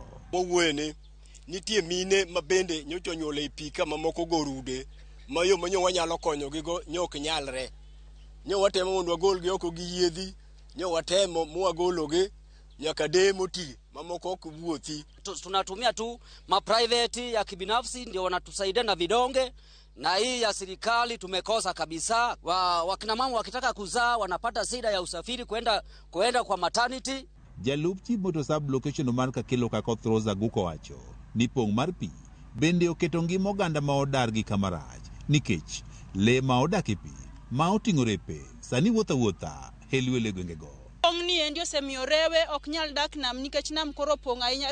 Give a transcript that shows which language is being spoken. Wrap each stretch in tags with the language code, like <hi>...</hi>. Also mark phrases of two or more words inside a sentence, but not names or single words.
<luo>Mowuene nitie mine mabende nyocha onyuolo e pi ka mamoko go rude mayo manyo wanyalo konyo gigo nyok nyalre. Nyo watemo mondo wagolgi oko gi yiedhi, nyo watemo mwagologi nyaka demo ti mamoko ok wuothi.</luo> <sw>Tunatumia tu private ya kibinafsi ndio wanatusaidia na vidonge, na hii ya serikali tumekosa kabisa. Wakina mama wakitaka kuzaa wanapata shida ya usafiri kwenda kwa maternity.</sw> <luo>Jalup chief moto</luo> <en>sub location</en> <luo>mar Kakelo Kakoth Rosa Guko wacho ni pong' mar pi bende oketo ngima oganda ma odar gi kamarach nikech le ma odak e pi ma oting'o repe sani wuotha helwele gwengego. Pong' ni endi osemiyo rewe ok nyal dak nam nikech nam koro pong' ahinya.</luo>